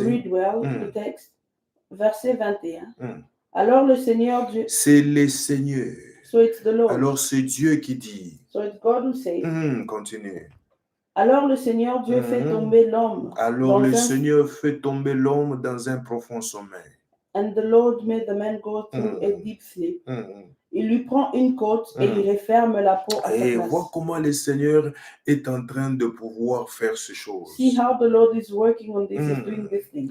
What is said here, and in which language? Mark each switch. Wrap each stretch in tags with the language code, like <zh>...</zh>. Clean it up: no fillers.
<en>Read well the text,</en> <fr>verset 21. Alors le Seigneur Dieu. C'est le Seigneur.</fr> <en>So it's the Lord.</en> <fr>Alors c'est Dieu qui dit.</fr> <en>So it's God who says.</en> <fr>Continue. Alors le Seigneur Dieu fait tomber l'homme. Alors le Seigneur fait tomber l'homme dans un profond sommeil.</fr> <en>And the Lord made the man go through a deep sleep.</en> <fr>Il lui prend une côte et il referme la peau à sa place. Et vois comment le Seigneur est en train de pouvoir faire ces choses.</fr> <en>See how the Lord is working on this, is doing this thing.</en>